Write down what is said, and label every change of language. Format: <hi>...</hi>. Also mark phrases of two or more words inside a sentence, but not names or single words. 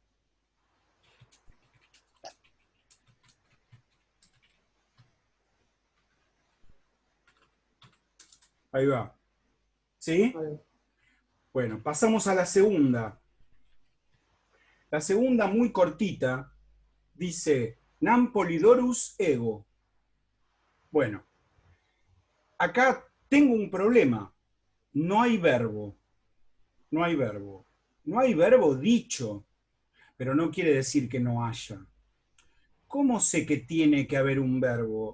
<es>Ahí va. ¿Sí? Bueno, pasamos a la segunda. La segunda, muy cortita, dice,</es> <la>Nam polidorus ego.</la> <es>Bueno, acá tengo un problema. No hay verbo. No hay verbo. No hay verbo dicho, pero no quiere decir que no haya. ¿Cómo sé que tiene que haber un verbo?</es>